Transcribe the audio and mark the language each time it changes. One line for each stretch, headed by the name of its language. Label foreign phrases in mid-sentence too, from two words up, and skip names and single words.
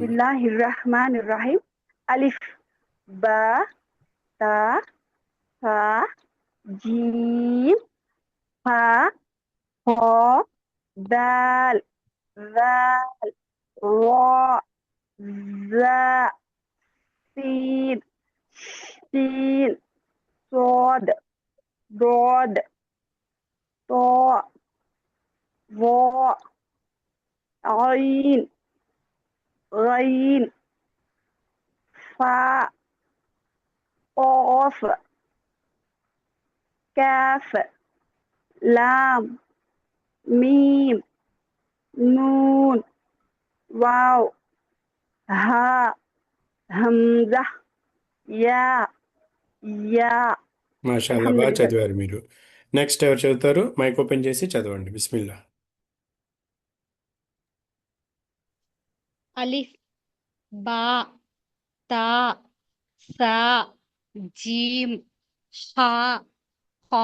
Arabic: بسم الله الرحمن الرحيم. ألف، باء، تاء، ثاء، جيم، حاء، خاء، دال، ذال، راء، زاي, سين، شين، صاد، ضاد، طاء, ظا، عين، غين، فاء، قاف، كاف، لام، ميم، نون، واو، ها، همزة، يا، يا.
Telugu: మాషాల్లా, బాగా అల్హమ్దులిల్లా. చదివారు మీరు. నెక్స్ట్ ఎవరు చదువుతారు? మైక్ ఓపెన్ చేసి చదవండి. బిస్మిల్లా.
Arabic: ألف باء تاء ثاء جيم حاء خاء